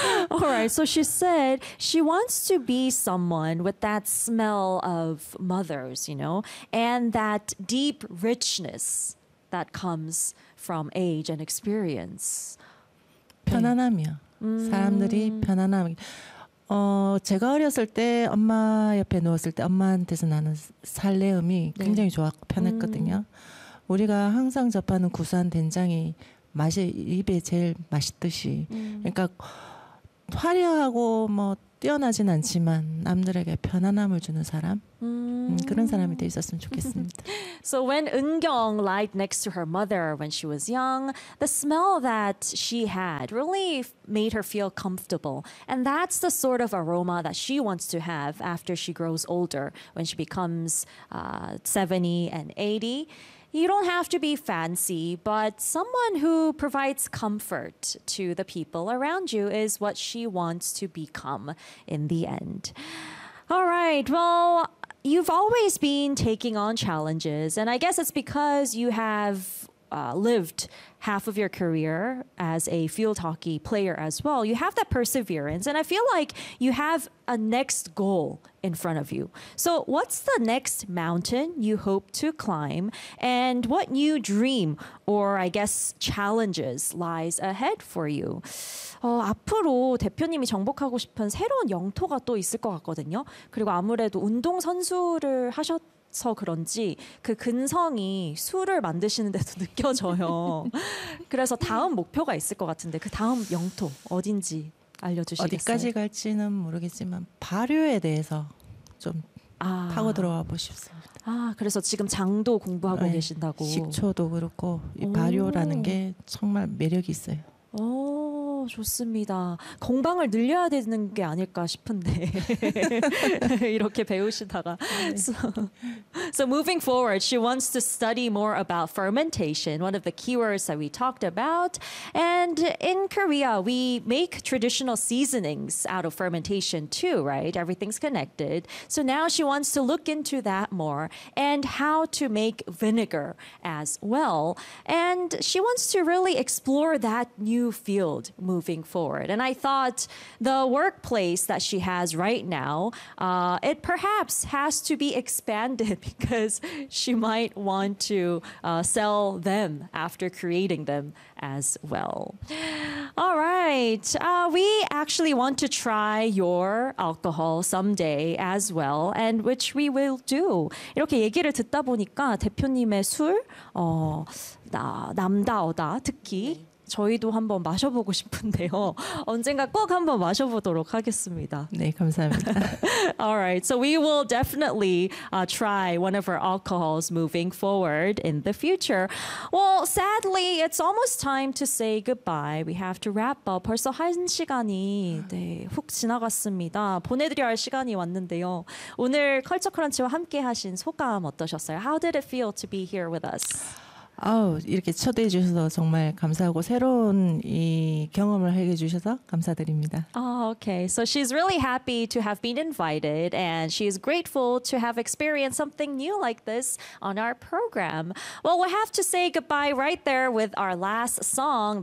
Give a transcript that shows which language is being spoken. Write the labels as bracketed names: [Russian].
[English] All right, so she said she wants to be someone with that smell of mothers, you know, and that deep richness that comes from age and experience. [Korean] 편안함이요. 사람들이 편안함. 제가 어렸을 때 엄마 옆에 누웠을 때 엄마한테서 나는 살레음이 굉장히 네. 좋았고 편했거든요. 우리가 항상 접하는 구수한 된장이 맛이 입에 제일 맛있듯이. 그러니까 화려하고 뭐 뛰어나진 않지만 남들에게 편안함을 주는 사람. 그런 사람이 돼 있었으면 좋겠습니다. [English] So when 은경 lied next to her mother when she was young, the smell that she had really made her feel comfortable. And that's the sort of aroma that she wants to have after she grows older, when she becomes 70 and 80. You don't have to be fancy, but someone who provides comfort to the people around you is what she wants to become in the end. All right, well, you've always been taking on challenges, and I guess it's because you have lived half of your career as a field hockey player as well, you have that perseverance. And I feel like you have a next goal in front of you. So what's the next mountain you hope to climb? And what new dream or, I guess, challenges lies ahead for you? [Korean] 앞으로 대표님이 정복하고 싶은 새로운 영토가 또 있을 것 같거든요. 그리고 아무래도 운동선수를 하셨 서 그런지 그 근성이 술을 만드시는데도 느껴져요. 그래서 다음 목표가 있을 것 같은데 그 다음 영토 어딘지 알려주시겠어요? 어디까지 갈지는 모르겠지만 발효에 대해서 좀 파고 들어가 보십시오. 아, 그래서 지금 장도 공부하고 계신다고. 식초도 그렇고 이 발효라는 게 정말 매력이 있어요. 오, 좋습니다. 공방을 늘려야 되는 게 아닐까 싶은데 이렇게 배우시다가 [English] So moving forward, she wants to study more about fermentation, one of the keywords that we talked about. And in Korea, we make traditional seasonings out of fermentation too, right? Everything's connected. So now she wants to look into that more and how to make vinegar as well. And she wants to really explore that new field moving forward. And I thought the workplace that she has right now, it perhaps has to be expanded because she might want to sell them after creating them as well. All right. We actually want to try your alcohol someday as well, and which we will do. [Korean] 이렇게 얘기를 듣다 보니까 대표님의 술, 남다오다 특히 저희도 한번 마셔보고 싶은데요. 언젠가 꼭 한번 마셔보도록 하겠습니다. 네, 감사합니다. [English] All right, so we will definitely try one of our alcohols moving forward in the future. Well, sadly, it's almost time to say goodbye. We have to wrap up. [Korean] 벌써 한 시간이 훅 지나갔습니다. 보내드려야 할 시간이 왔는데요. 오늘 컬처 크런치와 함께 하신 소감 어떠셨어요? [English] How did it feel to be here with us? [Korean] 아우, 이렇게 초대해 주셔서 정말 감사하고 새로운 이 경험을 하게 주셔서 감사드립니다. [English] Oh, okay. So she's really happy to have been invited and she is grateful to have experienced something new like this on our program. Well, we'll have to say goodbye right there with our last song.